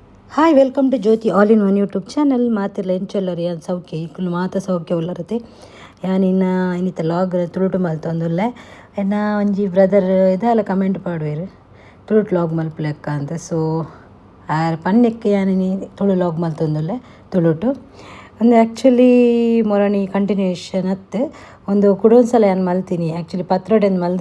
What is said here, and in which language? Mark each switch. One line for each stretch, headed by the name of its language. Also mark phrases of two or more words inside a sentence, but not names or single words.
English: hi welcome to Jyothi All in One YouTube channel
Tulu: ಮಾತೆಲ್ಲ ಎಂಚಲ್ಲರಿ ಯಾನ್ ಸೌಖ್ಯ ಇಕ್ಕಲು ಮಾತ ಸೌಖ್ಯ ಉಳ್ಳರತೆ ಯಾನಿನ್ನ ಇನ್ನಿತ ಲಾಗ್ ತುಳುಟು ಮಲ್ತೊಂದುಲ್ಲೆ ಎನ್ನ ಒಂಜಿ ಬ್ರದರ್ ಇದೆಲ್ಲ ಕಮೆಂಟ್ ಪಾಡುವೆರು ತುಳುಟು ಲಾಗ್ ಮಲ್ಪಲೆಕ್ಕ ಅಂತ ಸೊ ಪನ್ನೆಕ್ಕೆ ಯಾನಿನಿ ತುಳು ಲಾಗ್ ಮಲ್ತೊಂದುಲ್ಲೆ ತುಳುಟು ಒಂದು ಆ್ಯಕ್ಚುಲಿ ಮೊರಣಿ ಕಂಟಿನ್ಯೂಷನ್ ಅತ್ತು ಒಂದು ಕುಡೊಂದ್ಸಲ ಯಾನು ಮಲ್ತೀನಿ ಆ್ಯಕ್ಚುಲಿ ಪತ್ರೊಡೆಂದು ಮಲ್ದ